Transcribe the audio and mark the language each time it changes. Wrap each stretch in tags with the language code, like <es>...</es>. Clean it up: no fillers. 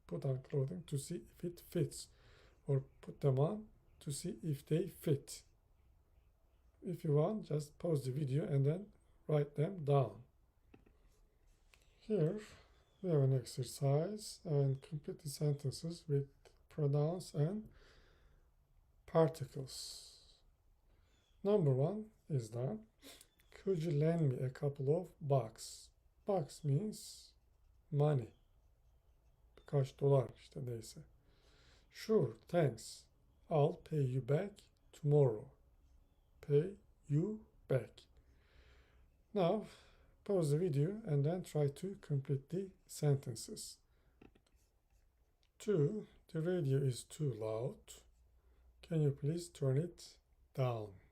<en>Put on clothing to see if it fits. Or put them on to see if they fit. If you want, just pause the video and then write them down. Here we have an exercise and complete the sentences with pronouns and particles. Number 1 is that could you lend me a couple of bucks? Bucks means money.</en> <tr>Birkaç dolar işte neyse.</tr> <en>Sure, thanks. I'll pay you back tomorrow. Pay you back. Now, pause the video and then try to complete the sentences. 2. The radio is too loud. Can you please turn it down?</en>